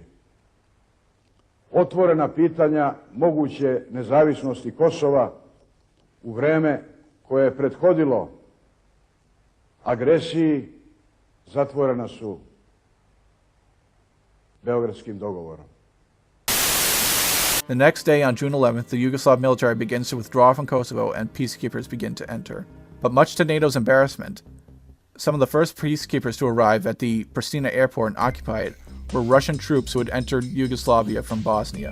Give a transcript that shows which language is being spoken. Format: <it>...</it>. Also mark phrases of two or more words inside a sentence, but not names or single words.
<sr>Otvorena pitanja moguće nezavisnosti Kosova u vreme koje je prethodilo agresiji zatvorena su Beogradskim dogovorom.</sr> <en>The next day, on June 11th, the Yugoslav military begins to withdraw from Kosovo and peacekeepers begin to enter. But much to NATO's embarrassment, some of the first peacekeepers to arrive at the Pristina airport and occupy it were Russian troops who had entered Yugoslavia from Bosnia.</en>